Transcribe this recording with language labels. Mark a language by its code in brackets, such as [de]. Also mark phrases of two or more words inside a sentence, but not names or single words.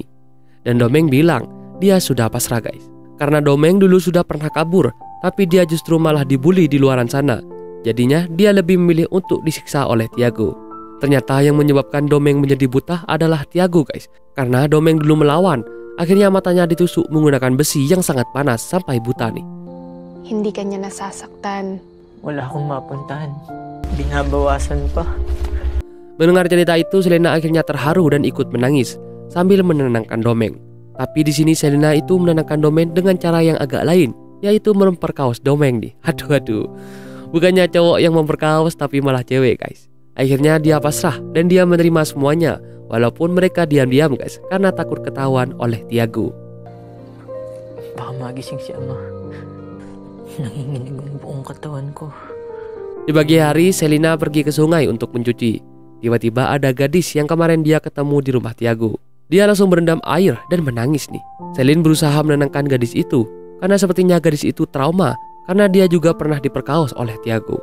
[id] Dan Domeng bilang dia sudah pasrah guys, karena Domeng dulu sudah pernah kabur, tapi dia justru malah dibully di luaran sana. Jadinya dia lebih memilih untuk disiksa oleh Tiago. Ternyata yang menyebabkan Domeng menjadi buta adalah Tiago guys, karena Domeng dulu melawan. Akhirnya matanya ditusuk menggunakan besi yang sangat panas sampai buta nih. [tl] Hindi ka niya nasasaktan. Wala akong mapuntahan. Binabawasan pa. [id] Mendengar cerita itu, Selena akhirnya terharu dan ikut menangis sambil menenangkan Domeng. Tapi di sini Selena itu menenangkan Domeng dengan cara yang agak lain, yaitu memperkaos Domeng nih. Aduh. Bukannya cowok yang memperkaos tapi malah cewek guys. Akhirnya dia pasrah dan dia menerima semuanya, walaupun mereka diam-diam guys karena takut ketahuan oleh Tiago. [tl] Baka magising si Ama. Nanginginig ang buong katawan ko. [id] Di pagi hari, Selena pergi ke sungai untuk mencuci. Tiba-tiba ada gadis yang kemarin dia ketemu di rumah Tiago. Dia langsung berendam air dan menangis nih. Selena berusaha menenangkan gadis itu, karena sepertinya gadis itu trauma, karena dia juga pernah diperkaos oleh Tiago.